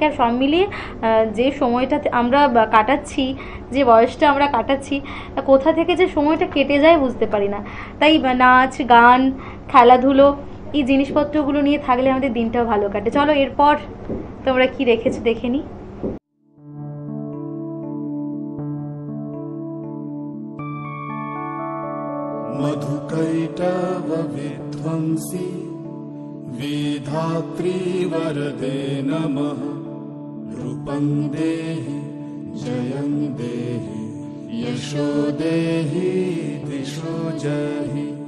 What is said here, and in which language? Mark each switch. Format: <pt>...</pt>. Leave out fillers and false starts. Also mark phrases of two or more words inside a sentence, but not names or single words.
<bn>আর সব মিলিয়ে যে সময়টা আমরা কাটাচ্ছি, যে বয়সটা আমরা কাটাচ্ছি, কোথা থেকে যে সময়টা কেটে যায় বুঝতে পারি না। তাই নাচ, গান, খেলাধুলো, এই জিনিসপত্রগুলো নিয়ে থাকলে আমাদের দিনটাও ভালো কাটে। চলো এরপর তোমরা কি রেখেছো দেখে নি।</bn> <sa>मधुकैटव विध्वंसी विधात्री वरदे नमः रूपं देहि जयं देहि यशो देहि दिशो जहि</sa>